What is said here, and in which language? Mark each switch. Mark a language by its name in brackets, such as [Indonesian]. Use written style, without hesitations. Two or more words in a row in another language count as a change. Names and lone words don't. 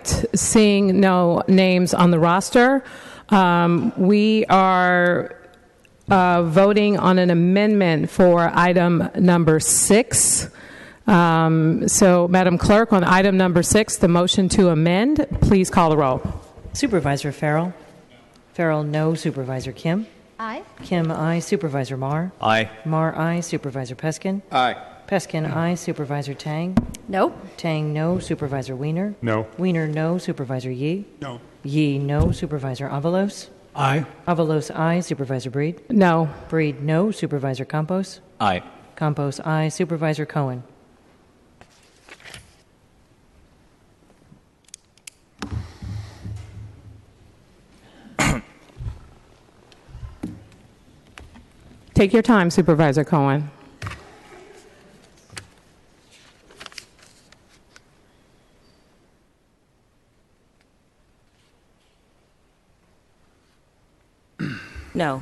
[English] Seeing no names on the roster, we are voting on an amendment for item number 6. So, Madam Clerk, on item number 6, the motion to amend, please call the roll. Supervisor Farrell? Farrell, no. Supervisor Kim? Aye. Kim, aye. Supervisor Marr? Aye. Marr, aye. Supervisor Peskin? Aye. Peskin, aye. Supervisor Tang? No. Tang, no. Supervisor Wiener? No. Wiener, no. Supervisor Yee? No. Yee, no. Supervisor Avalos? Aye. Avalos, aye. Supervisor Breed? No. Breed, no. Supervisor Campos? Aye. Campos, aye. Supervisor Cohen? Take your time, Supervisor Cohen. No.